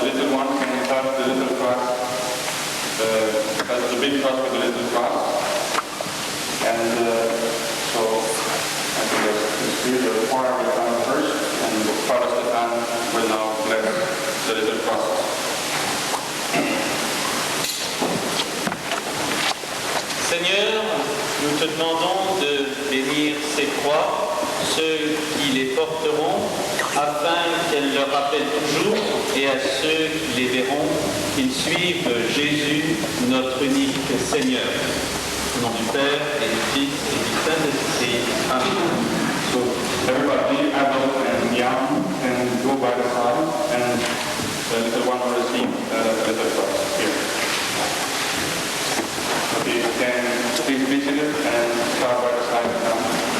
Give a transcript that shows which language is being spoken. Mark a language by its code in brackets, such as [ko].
[en] The little one can touch the little cross, the big cross with the little cross. And so the choir will come first, and Father Stefan will now bless the little process. [fr] Seigneur, nous te demandons de bénir ces croix, ceux qui les porteront, afin qu'elles leur rappellent toujours, et à ceux qui les verront, qu'ils suivent Jésus, notre unique Seigneur. Au nom du Père, et du Fils, et du Saint-Esprit. Amen. [en] So everybody, adult and young, can go by the side, and the little one will receive the little cross here. Okay, you can please be seated and start by the side now.